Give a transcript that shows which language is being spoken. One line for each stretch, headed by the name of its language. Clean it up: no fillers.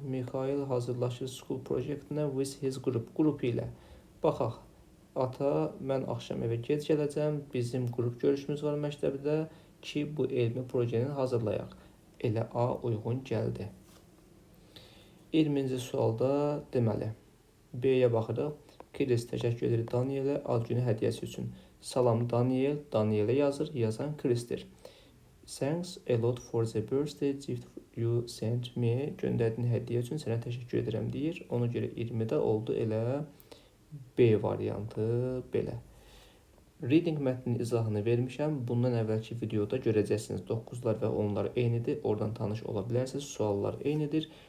Azerbaijani: Mikhail hazırlaşır
English: school
Azerbaijani: projektinə
English: with his group.
Azerbaijani: Qrupu ilə. Baxaq. Ata, mən axşam evə gec gələcəm. Bizim qrup görüşümüz var məktəbdə ki, bu elmi projeni hazırlayaq. Elə A uyğun gəldi. 20-ci sualda deməli B-yə baxırıq. Chris təşəkkür edir Danielə ad günü hədiyyəsi üçün. Salam Daniel, Danielə yazır, yazan Chris'tir.
English: Thanks a lot for the birthday gift you sent me.
Azerbaijani: Göndərdiyin hədiyyə üçün sənə təşəkkür edirəm deyir. Ona görə 20-də oldu elə B variantı belə. Reading mətninin izahını vermişəm. Bundan əvvəlki videoda görəcəksiniz. 9'lar və 10'lar eynidir. Oradan tanış ola bilərsiniz. Suallar eynidir.